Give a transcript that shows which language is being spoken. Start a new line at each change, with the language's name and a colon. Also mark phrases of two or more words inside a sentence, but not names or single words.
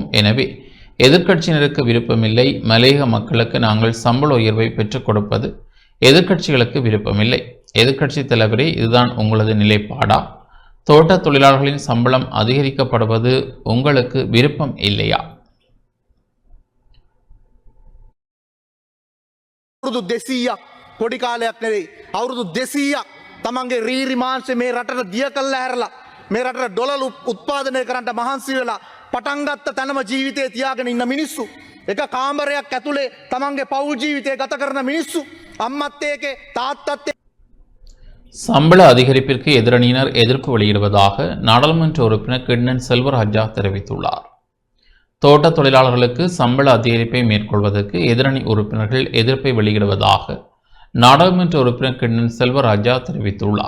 Tamil: எனவே எதிர்க்கட்சியினருக்கு விருப்பமில்லை. மலையக மக்களுக்கு நாங்கள் சம்பள உயர்வை பெற்றுக் கொடுப்பது எதிர்க்கட்சிகளுக்கு விருப்பமில்லை. எதிர்க்கட்சி தலைவரே, இதுதான் உங்களது நிலைப்பாடா? தோட்ட தொழிலாளர்களின் சம்பளம் அதிகரிக்கப்படுவது உங்களுக்கு விருப்பம் இல்லையா?
Sinhala: අවුරුදු 200ක් පොඩි කාලයක් නෙවෙයි. අවුරුදු 200ක් තමන්ගේ රීරි මාංශ මේ රටට දිය කළා හැරලා මේ රටට ඩොලර් උත්පාදනය කරන්න මහන්සි වෙලා පටන් ගත්ත තැනම ජීවිතේ තියාගෙන ඉන්න මිනිස්සු. එක කාමරයක් ඇතුලේ තමන්ගේ පෞල් ජීවිතය ගත කරන මිනිස්සු. අම්මත් ඒකේ තාත්තත්
Tamil: சம்பள அதிகரிப்பிற்கு எதிரணியினர் எதிர்ப்பு வெளியிடுவதாக நாடாளுமன்ற உறுப்பினர் கிண்ணன் செல்வராஜா தெரிவித்துள்ளார். தோட்ட தொழிலாளர்களுக்கு சம்பள அதிகரிப்பை மேற்கொள்வதற்கு எதிரணி உறுப்பினர்கள் எதிர்ப்பை வெளியிடுவதாக நாடாளுமன்ற உறுப்பினர் கிண்ணன் செல்வராஜா தெரிவித்துள்ளார்.